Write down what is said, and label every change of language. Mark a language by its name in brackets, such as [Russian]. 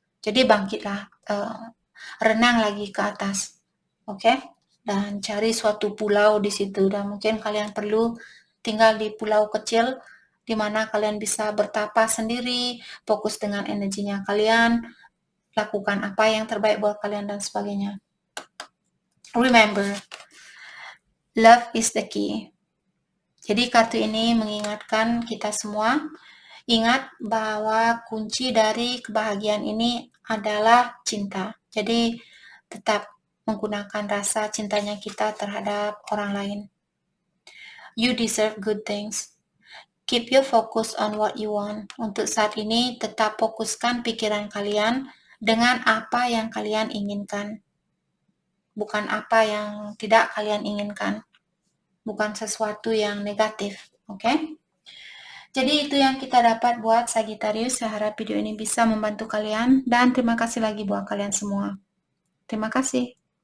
[Indonesian] Jadi bangkitlah, renang lagi ke atas, oke? Dan cari suatu pulau di situ, dan mungkin kalian perlu tinggal di pulau kecil di mana kalian bisa bertapa sendiri, fokus dengan energinya kalian, lakukan apa yang terbaik buat kalian dan sebagainya. [English] Remember, love is the key. [Indonesian] Jadi kartu ini mengingatkan kita semua, ingat bahwa kunci dari kebahagiaan ini adalah cinta. Jadi tetap menggunakan rasa cintanya kita terhadap orang lain. [English] You deserve good things. Keep your focus on what you want. [Indonesian] Untuk saat ini, tetap fokuskan pikiran kalian dengan apa yang kalian inginkan. Bukan apa yang tidak kalian inginkan. Bukan sesuatu yang negatif. Oke? Jadi itu yang kita dapat buat Sagittarius. Saya harap video ini bisa membantu kalian. Dan terima kasih lagi buat kalian semua. Terima kasih.